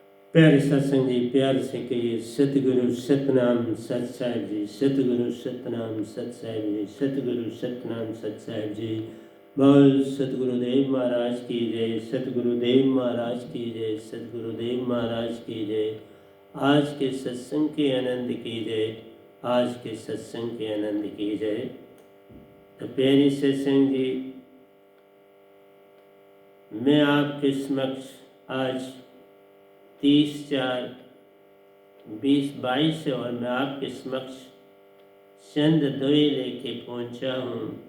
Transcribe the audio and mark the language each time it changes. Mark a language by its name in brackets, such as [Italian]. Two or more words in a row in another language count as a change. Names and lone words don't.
[Hindi] प्यारे सत्संग जी, प्यार से कहिए सतगुरु सतनाम सत साहिब जी, सतगुरु सतनाम सत साहिब जी, सतगुरु सतनाम सत साहिब जी। बोल सतगुरुदेव महाराज की जय, सतगुरुदेव महाराज की जय, सतगुरुदेव महाराज की जय। आज के सत्संग के आनंद की जय, आज के सत्संग के आनंद की जय। तो प्यारे सत्संग जी, मैं आपके समक्ष आज 30/4/2022 और मैं आपके समक्ष चंद दुए लेके पहुंचा हूँ।